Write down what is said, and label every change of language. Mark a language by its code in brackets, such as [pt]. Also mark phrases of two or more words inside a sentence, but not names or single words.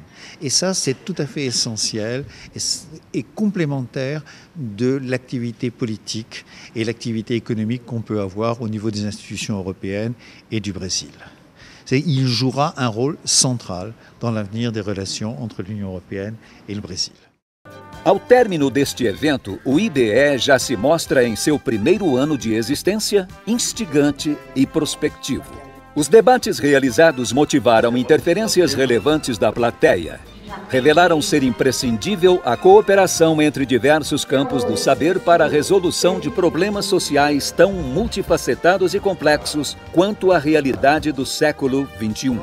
[fr] Et ça, c'est tout à fait essentiel et complémentaire de l'activité politique et l'activité économique qu'on peut avoir au niveau des institutions européennes et du Brésil. Il jouera un rôle central dans l'avenir des relations entre l'Union européenne [pt] e o Brasil. Ao término deste evento, o IBE já se mostra em seu primeiro ano de existência instigante e prospectivo. Os debates realizados motivaram interferências relevantes da plateia. Revelaram ser imprescindível a cooperação entre diversos campos do saber para a resolução de problemas sociais tão multifacetados e complexos quanto a realidade do século XXI.